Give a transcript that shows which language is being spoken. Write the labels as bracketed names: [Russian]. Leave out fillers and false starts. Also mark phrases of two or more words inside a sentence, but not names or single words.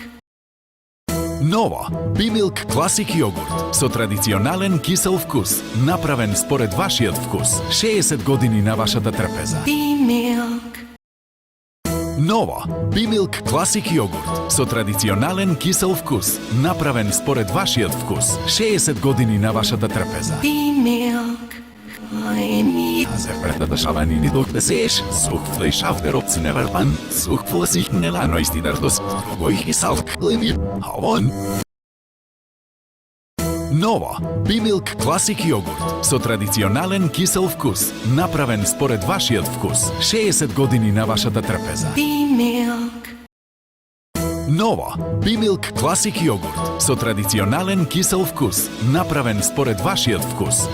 [Macedonian] Ново, Бимилк Класик јогурт со традиционален кисел вкус, направен според вашиот вкус. 60 години на вашата трпеза. Бимилк. Ново, Бимилк Класик јогурт со традиционален кисел вкус, направен според вашиот вкус. 60 години на вашата трпеза. Бимилк. Azerbertadasavani ni dok besés, suchflei schafteropzi neverpan, suchflosich nelanoistidardos, goichi salk, limir, havon. Ново, Бимилк Класик јогурт со традиционален кисел вкус, направен според вашиот вкус. 60 години на вашата трпеза. Бимилк. Ново, Бимилк Класик јогурт со традиционален кисел вкус, направен според вашиот вкус.